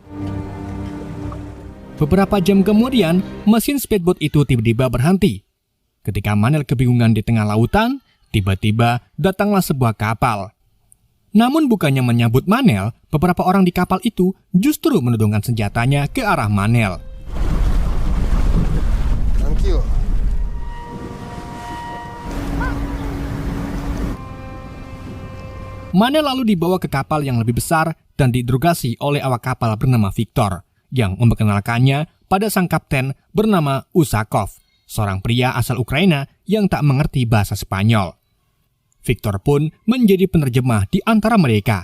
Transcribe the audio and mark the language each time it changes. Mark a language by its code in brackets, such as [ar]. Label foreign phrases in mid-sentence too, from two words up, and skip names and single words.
[id] Beberapa jam kemudian, mesin speedboat itu tiba-tiba berhenti. Ketika Manel kebingungan di tengah lautan, tiba-tiba datanglah sebuah kapal. Namun bukannya menyambut Manel, beberapa orang di kapal itu justru menodongkan senjatanya ke arah Manel. Tranquilo. Manel lalu dibawa ke kapal yang lebih besar dan diinterogasi oleh awak kapal bernama Viktor, yang memperkenalkannya pada sang kapten bernama Usakov, seorang pria asal Ukraina yang tak mengerti bahasa Spanyol. Viktor pun menjadi penerjemah di antara mereka.